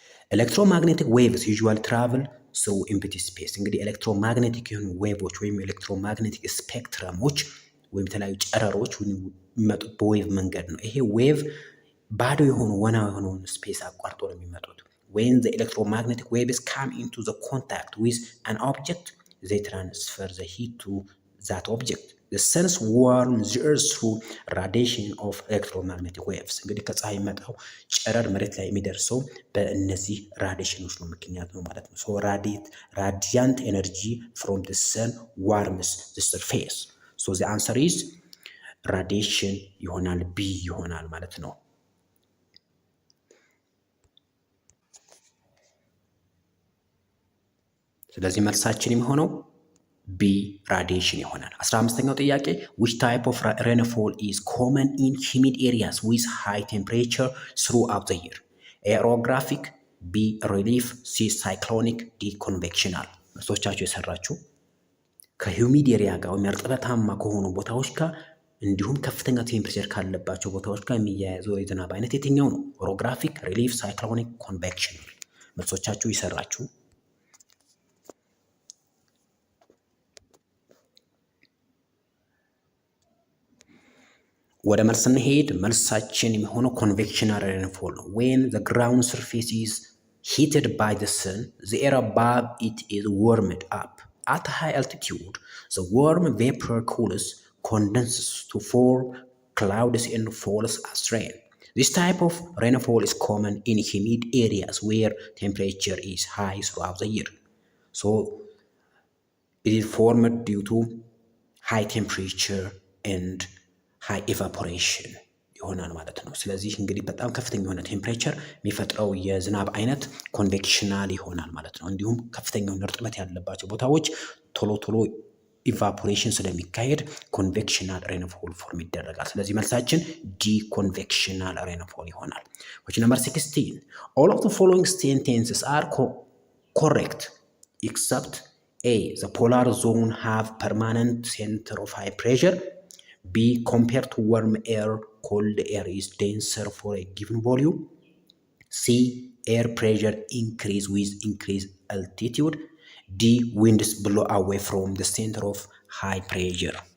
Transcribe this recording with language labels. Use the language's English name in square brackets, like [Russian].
[English] ኤሌክትሮማግኔቲክ ዌቭስ ዩዥዋሊ ትራቭል ስሩ ኢምፕቲ ስፔስ። [Amharic] እንግዲህ ኤሌክትሮማግኔቲክ የሆኑ ዌቮች ወይም ኤሌክትሮማግኔቲክ ስፔክትረሞች ወይም የተለያዩ ጨረሮች የሚመጡት በዌቭ መንገድ ነው። ይሄ ዌቭ ባዶ የሆኑ ወና የሆነውን ስፔስ አቋርጦ ነው የሚመጡት። [English] when the electromagnetic waves come into the contact with an object they transfer the heat to that object. the sun's warm the earth through radiation of electromagnetic waves. [Amharic] እንግዲህ ከፀሐይ መጣው ጨረር መሬት ላይ የሚደርሰው በእነዚህ ራዲዬሽኖች ነው ምክንያት ነው ማለት ነው። [English] so radiant energy from the sun warms the surface. so the answer is radiation [Amharic] ይሆናል፣ ቢ ይሆናል ማለት ነው። ስለዚህ መልሳችን የሚሆነው ቢ ራዲዬሽን ይሆናል። 15ኛው ጥያቄ [English] which type of rainfall is common in humid areas with high temperature throughout the year? A orographic, B relief, C cyclonic, D convectional። [Amharic] መልሶቻችሁ የሰራችሁ ከሂውሚድ ኤሪያ ጋር ወይም እርጥበታማ ከሆኑ ቦታዎች ጋር እንዲሁም ከፍተኛ ቴምፕሬቸር ካለባቸው ቦታዎች ጋር የሚያያዘው የዝናብ አይነት የትኛው ነው? ኦሮግራፊክ፣ ሪሊፍ፣ ሳይክሎኒክ፣ ኮንቬክሽናል። መልሶቻችሁ የሰራችሁ ወደ መልስ እንሄድ። መልሳችን የሚሆነው ኮንቬክሽናል ሬንፎል ነው። [English] when the ground surface is heated by the sun the air above it is warmed up at high altitude the warm vapor cools condenses to form clouds and falls as rain. This type of rainfall is common in humid areas where temperature is high throughout the year. So it is formed due to high temperature and high evaporation [Amharic] ይሆናል ማለት ነው። ስለዚህ እንግዲህ በጣም ከፍተኛ የሆነ ቴምፕሬቸር የሚፈጥረው የዝናብ አይነት ኮንቬክሽናል ይሆናል ማለት ነው። እንዲሁም ከፍተኛ የሆነ እርጥበት ያለባቸው ቦታዎች ቶሎ ቶሎ ኢቫፖሬሽን ስለሚካሄድ ኮንቬክሽናል ሬንፎል ፎርም ይደረጋል። ስለዚህ መልሳችን ዲ ኮንቬክሽናል ሬንፎል ይሆናል። [English] question number 16 all of the following sentences are correct except A. The polar zone have permanent center of high pressure. B. Compared to warm air, cold air is denser for a given volume. C. Air pressure increase with increased altitude. D. Winds blow away from the center of high pressure.